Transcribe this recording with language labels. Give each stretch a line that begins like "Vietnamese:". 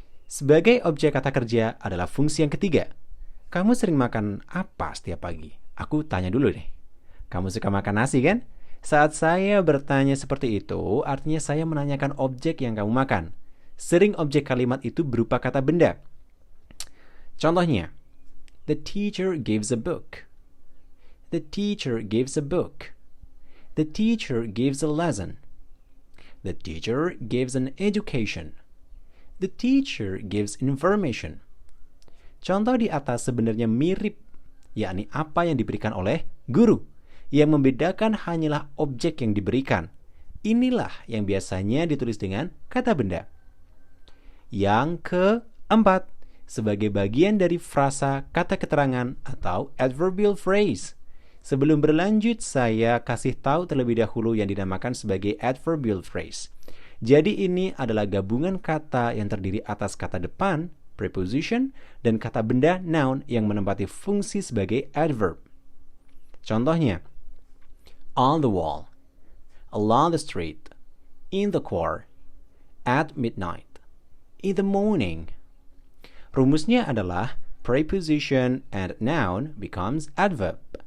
Indonesian: Sebagai objek kata kerja adalah fungsi yang ketiga. Kamu sering makan apa setiap pagi? Aku tanya dulu deh. Kamu suka makan nasi kan? Saat saya bertanya seperti itu, artinya saya menanyakan objek yang kamu makan. Sering objek kalimat itu berupa kata benda. Contohnya,
English: the teacher gives a book. The teacher gives a book. The teacher gives a lesson. The teacher gives an education. The teacher gives information.
Indonesian: Contoh di atas sebenarnya mirip, yakni apa yang diberikan oleh guru. Yang membedakan hanyalah objek yang diberikan. Inilah yang biasanya ditulis dengan kata benda. Yang keempat, sebagai bagian dari frasa kata keterangan atau adverbial phrase. Sebelum berlanjut, saya kasih tahu terlebih dahulu yang dinamakan sebagai adverbial phrase. Jadi ini adalah gabungan kata yang terdiri atas kata depan, preposition, dan kata benda, noun, yang menempati fungsi sebagai adverb. Contohnya,
English: on the wall, along the street, in the car, at midnight, in the morning.
Indonesian: Rumusnya adalah
English: preposition and noun becomes adverb.